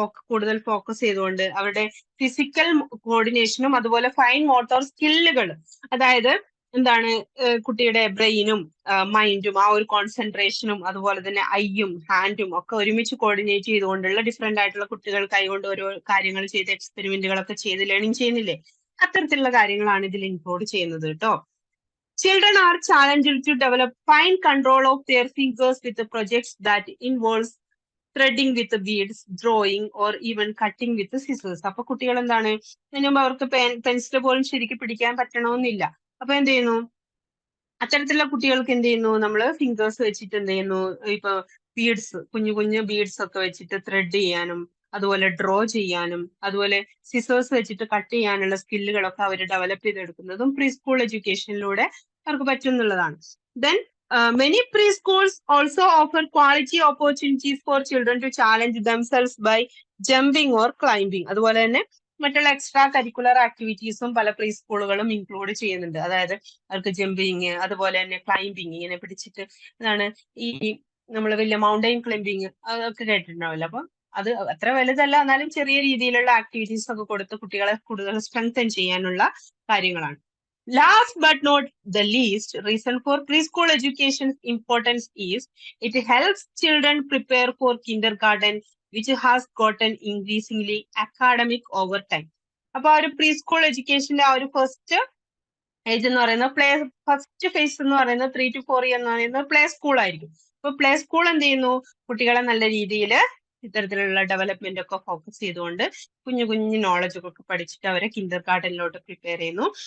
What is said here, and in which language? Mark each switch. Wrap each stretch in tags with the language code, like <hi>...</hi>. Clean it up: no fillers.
<ml>കൂടുതൽ ഫോക്കസ് ചെയ്തുകൊണ്ട് അവരുടെ ഫിസിക്കൽ കോർഡിനേഷനും അതുപോലെ ഫൈൻ മോട്ടോർ സ്കില്ലുകൾ, അതായത് എന്താണ് കുട്ടിയുടെ ബ്രെയിനും മൈൻഡും ആ ഒരു കോൺസെൻട്രേഷനും അതുപോലെ തന്നെ ഐയും ഹാൻഡും ഒക്കെ ഒരുമിച്ച് കോർഡിനേറ്റ് ചെയ്തുകൊണ്ടുള്ള ഡിഫറെന്റ് ആയിട്ടുള്ള കുട്ടികൾ കൈകൊണ്ട് ഓരോ കാര്യങ്ങൾ ചെയ്ത് എക്സ്പെരിമെന്റുകളൊക്കെ ചെയ്ത് ലേണിംഗ് ചെയ്യുന്നില്ലേ, അത്തരത്തിലുള്ള കാര്യങ്ങളാണ് ഇതിൽ ഇൻക്ലൂഡ് ചെയ്യുന്നത് കേട്ടോ.</ml> <en>Children are challenged to develop fine control of their fingers with the projects that involves threading with the beads, drawing or even cutting with the scissors.</en> <ml>അപ്പൊ കുട്ടികൾ എന്താണ് അതിനുമ്പ് അവർക്ക് പെൻസിൽ പോലും ശരിക്കും പിടിക്കാൻ പറ്റണമെന്നില്ല. അപ്പൊ എന്ത് ചെയ്യുന്നു, അത്തരത്തിലുള്ള കുട്ടികൾക്ക് എന്ത് ചെയ്യുന്നു, നമ്മള് ഫിംഗേഴ്സ് വെച്ചിട്ട് എന്ത് ചെയ്യുന്നു, ഇപ്പൊ ബീഡ്സ്, കുഞ്ഞു കുഞ്ഞു ബീഡ്സ് ഒക്കെ വെച്ചിട്ട് ത്രെഡ് ചെയ്യാനും അതുപോലെ ഡ്രോ ചെയ്യാനും അതുപോലെ സിസേഴ്സ് വെച്ചിട്ട് കട്ട് ചെയ്യാനുള്ള സ്കില്ലുകളൊക്കെ അവർ ഡെവലപ്പ് ചെയ്തെടുക്കുന്നതും പ്രീ സ്കൂൾ എഡ്യൂക്കേഷനിലൂടെ അവർക്ക് പറ്റുന്നുള്ളതാണ്.</ml> <en>Then many preschools also offer quality opportunities for children to challenge themselves by jumping or climbing.</en> <ml>അതുപോലെ തന്നെ മറ്റുള്ള എക്സ്ട്രാ കരിക്കുലർ ആക്ടിവിറ്റീസും പല പ്രീ സ്കൂളുകളും ഇൻക്ലൂഡ് ചെയ്യുന്നുണ്ട്. അതായത് അവർക്ക് ജമ്പിങ്, അതുപോലെ തന്നെ ക്ലൈംബിങ്, ഇങ്ങനെ പിടിച്ചിട്ട് എന്താണ് ഈ നമ്മൾ വലിയ മൗണ്ടൈൻ ക്ലൈംബിങ് അതൊക്കെ കേട്ടിട്ടുണ്ടാവില്ല. അപ്പൊ അത് അത്ര വലുതല്ല, എന്നാലും ചെറിയ രീതിയിലുള്ള ആക്ടിവിറ്റീസ് ഒക്കെ കൊടുത്ത് കുട്ടികളെ കൂടുതൽ സ്ട്രെങ്തൻ ചെയ്യാനുള്ള കാര്യങ്ങളാണ്.</ml> <en>Last but not the least, reason for preschool education's importance is it helps children prepare for kindergarten, which has gotten increasingly academic over time.</en> <ml>അപ്പൊ ആ ഒരു പ്രീ സ്കൂൾ എഡ്യൂക്കേഷന്റെ ആ ഒരു ഫസ്റ്റ് ഏജ് എന്ന് പറയുന്നത് ഫസ്റ്റ് ഫേസ് എന്ന് പറയുന്നത് 3 to 4 എന്ന് പറയുന്നത് പ്ലേ സ്കൂൾ ആയിരിക്കും. അപ്പൊ പ്ലേ സ്കൂൾ എന്ത് ചെയ്യുന്നു, കുട്ടികളെ നല്ല രീതിയിൽ ഇത്തരത്തിലുള്ള ഡെവലപ്മെന്റ് ഒക്കെ ഫോക്കസ് ചെയ്തുകൊണ്ട് കുഞ്ഞു കുഞ്ഞു നോളജ് ഒക്കെ പഠിച്ചിട്ട് അവരെ കിൻഡർ ഗാർഡനിലോട്ട് പ്രിപ്പയർ ചെയ്യുന്നു.</ml>